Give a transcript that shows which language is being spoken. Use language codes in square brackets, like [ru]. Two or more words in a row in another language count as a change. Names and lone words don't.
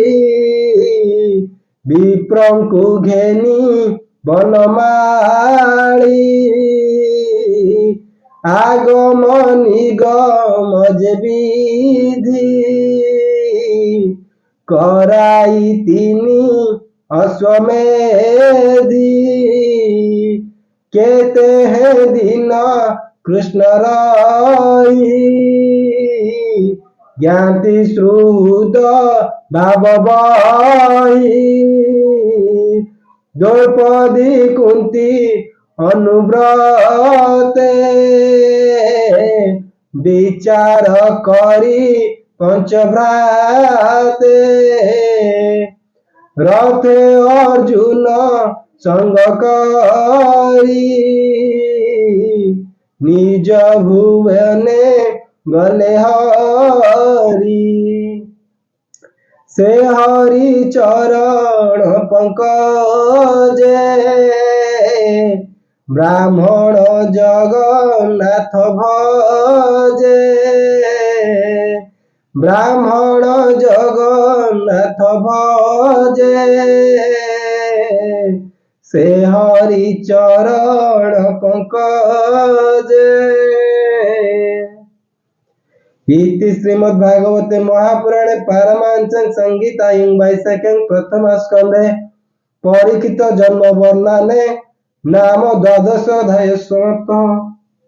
[or] ବିପ୍ରଙ୍କୁ ଘେନି ବନମାଳୀ ଆଗମ ନିଗମ ଯେ ବିଧି କରାଇ ତିନି ଅଶ୍ୱମେଧୀ କେତେ ହେଁ ଦିନ କୃଷ୍ଣ ରାଇ ଜ୍ଞାତି ଶ୍ରୁତ ଭାବବାହୀ ଦ୍ରୌପଦୀ କୁନ୍ତୀ ଅନୁବ୍ରତେ ବିଚାର କରି ପଞ୍ଚଭ୍ରାତେ ରଥେ ଅର୍ଜୁନ ସଙ୍ଗ କରି ନିଜ ଭୁବନେ ଗଲେ ହରି ସେ ହରି ଚରଣ ପଙ୍କଜେ ବ୍ରାହ୍ମଣ ଜଗନ୍ନାଥ ଭଜେ, ବ୍ରାହ୍ମଣ ଜଗନ୍ନାଥ ଭଜେ, ସେ ହରି ଚରଣ ପଙ୍କଜେ। [sa] इति श्रीमद्भागवते महापुराणे पारमांसं संहितायां वैशाख्यां प्रथमस्कन्धे परीक्षित जन्म वर्णने नाम द्वादशोऽध्यायः समाप्तः।